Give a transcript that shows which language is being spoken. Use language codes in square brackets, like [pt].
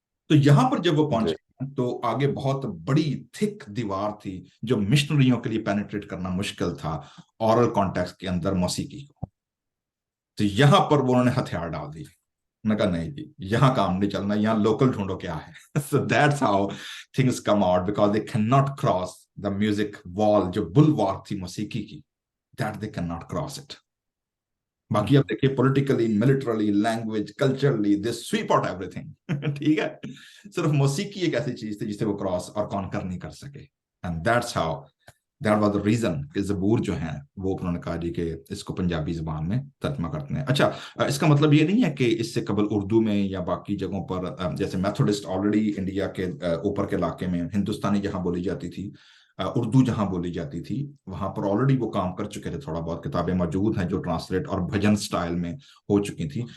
[ur] تو یہاں پر جب وہ جی. پہنچے تو آگے بہت بڑی تھک دیوار تھی جو مشنریوں کے لیے پینیٹریٹ کرنا مشکل تھا اورل کانٹیکسٹ کے اندر موسیقی کو. تو یہاں پر وہ انہوں نے ہتھیار ڈال دیے، میں نے کہا نہیں جی یہاں کام نہیں چلنا، یہاں لوکل ڈھونڈو کیا ہے. [en] So that's how things come out because they cannot cross the music wall [ur] جو بلوار تھی موسیقی کی، [en] that they cannot cross it. [ur] باقی آپ دیکھیے پولیٹیکلی، ملٹرلی، لینگویج، کلچرلی [en] they sweep out everything [ur] ٹھیک ہے. صرف موسیقی ایک ایسی چیز تھی جسے وہ کراس اور کانکر نہیں کر سکے. [en] and that's how that was the reason [ur] کہ زبور جو ہیں وہ انہوں نے کہا جی کہ اس کو پنجابی زبان میں ترجمہ کرتے ہیں. اچھا اس کا مطلب یہ نہیں ہے کہ اس سے قبل اردو میں یا باقی جگہوں پر، جیسے میتھوڈسٹ آلریڈی انڈیا کے اوپر کے علاقے میں، ہندوستانی جہاں بولی جاتی تھی، اردو جہاں بولی جاتی تھی، وہاں پر آلریڈی وہ کام کر چکے تھے، تھوڑا بہت کتابیں موجود ہیں جو ٹرانسلیٹ اور بھجن سٹائل میں ہو چکی تھی.